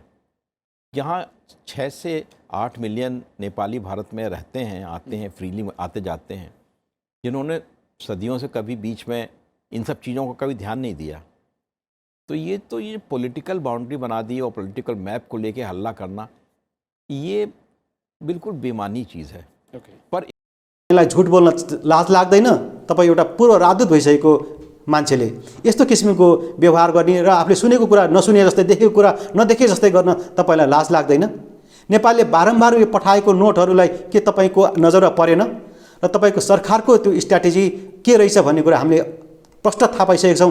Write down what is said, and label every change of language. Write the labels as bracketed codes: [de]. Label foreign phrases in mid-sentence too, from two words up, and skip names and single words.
[hi] यहाँ 6 से 8 मिलियन नेपाली भारत में रहते हैं, आते हैं, फ्रीली आते जाते हैं, जिन्होंने सदियों से कभी बीच में इन सब चीज़ों को कभी ध्यान नहीं दिया। तो ये [en] political boundary [hi] बना दी और [en] political map [hi] को लेके हल्ला करना ये बिल्कुल बेमानी चीज़ है। पर [ne] यसलाई झुट बोल्न लाज लाग्दैन? तपाईँ एउटा पूर्व राजदूत भइसकेको मान्छेले यस्तो किसिमको व्यवहार गर्ने र आफूले सुनेको कुरा नसुने जस्तै देखेको कुरा नदेखे जस्तै गर्न तपाईँलाई लाज लाग्दैन? नेपालले बारम्बार यो पठाएको नोटहरूलाई के तपाईँको नजरमा परेन र तपाईँको सरकारको त्यो स्ट्र्याटेजी के रहेछ भन्ने कुरा हामीले प्रष्ट थाहा पाइसकेका छौँ।